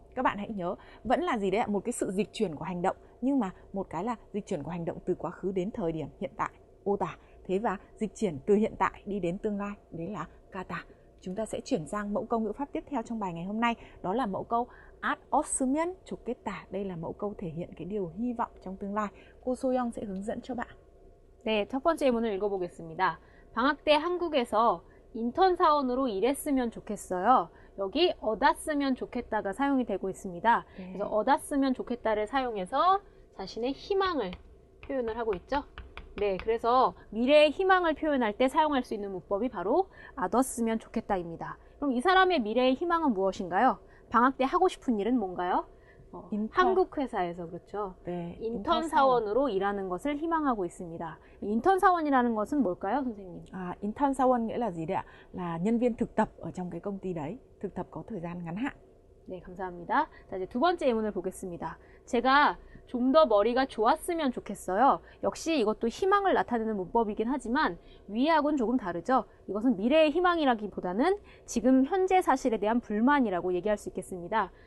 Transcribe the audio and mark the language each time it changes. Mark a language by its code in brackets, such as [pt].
[vi] Các bạn hãy nhớ, vẫn là gì đấy ạ? Một cái sự dịch chuyển của hành động, nhưng mà một cái là dịch chuyển của hành động từ quá khứ đến thời điểm hiện tại, ota. Thế và dịch chuyển từ hiện tại đi đến tương lai, đấy là kata. Chúng ta sẽ chuyển sang mẫu câu ngữ pháp tiếp theo trong bài ngày hôm nay, đó là mẫu câu át os으면 좋겠다. Đây là mẫu câu thể hiện cái điều hy vọng trong tương lai. Cô Soyoung sẽ hướng dẫn cho bạn. [ko] 네, 첫 번째 예문을 읽어보겠습니다. 방학 때 한국에서 인턴 사원으로 일했으면 좋겠어요. 여기 얻었으면 좋겠다가 사용이 되고 있습니다. 네. 그래서 얻었으면 좋겠다를 사용해서 자신의 희망을 표현을 하고 있죠. 네, 그래서 미래의 희망을 표현할 때 사용할 수 있는 문법이 바로 얻었으면 좋겠다입니다. 그럼 이 사람의 미래의 희망은 무엇인가요? 방학 때 하고 싶은 일은 뭔가요? 한국 회사에서 그렇죠. 네, 인턴 사원으로 일하는 것을 희망하고 있습니다. 인턴 사원이라는 것은 뭘까요, 선생님? [vi] Intern 사원 nghĩa là gì đấy ạ? Là nhân viên thực tập ở trong cái công ty đấy, thực tập có thời gian ngắn hạn. [ko] 네, 감사합니다. 자, 이제 두 번째 예문을 보겠습니다. 제가 좀 더 머리가 좋았으면 좋겠어요. 역시 이것도 희망을 나타내는 문법이긴 하지만 위하고는 조금 다르죠. 이것은 미래의 희망이라기보다는 지금 현재 사실에 대한 불만이라고 얘기할 수 있겠습니다.